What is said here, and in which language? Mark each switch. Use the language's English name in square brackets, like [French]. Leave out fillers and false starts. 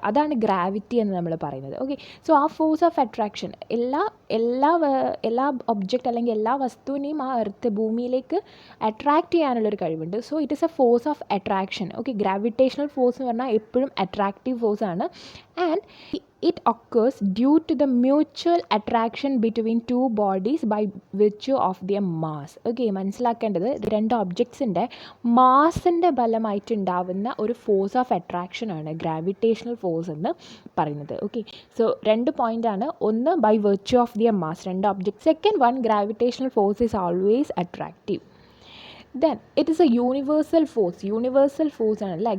[Malayalam] അതാണ് ഗ്രാവിറ്റി എന്ന് നമ്മൾ പറയുന്നത്. ഓക്കെ, [English] so ആ force of attraction [Malayalam] എല്ലാ ഒബ്ജക്റ്റ് അല്ലെങ്കിൽ എല്ലാ വസ്തുവിനെയും ആ ഭൂമിയിലേക്ക് അട്രാക്റ്റ് ചെയ്യാനുള്ളൊരു കഴിവുണ്ട്. [English] So it is a force of attraction. [Malayalam] Okay, gravitational force എന്ന് പറഞ്ഞാൽ എപ്പോഴും അട്രാക്റ്റീവ് ഫോഴ്സ് ആണ്. [English] And it occurs due to the mutual attraction between two bodies by virtue of their mass. [Malayalam] Okay, മനസ്സിലാക്കേണ്ടത് രണ്ട് ഒബ്ജക്ട്സിൻ്റെ മാസിൻ്റെ ഫലമായിട്ടുണ്ടാവുന്ന ഒരു ഫോഴ്സ് ഓഫ് അട്രാക്ഷനാണ് ഗ്രാവിറ്റേഷണൽ ഫോഴ്സ് എന്ന് പറയുന്നത്. Okay, so 2 പോയിൻ്റാണ്. ഒന്ന് [English] by virtue of their mass, [Malayalam] രണ്ട് object. [English] Second one, gravitational force is always attractive. Then it is a universal force [Malayalam] ആണ് അല്ലേ.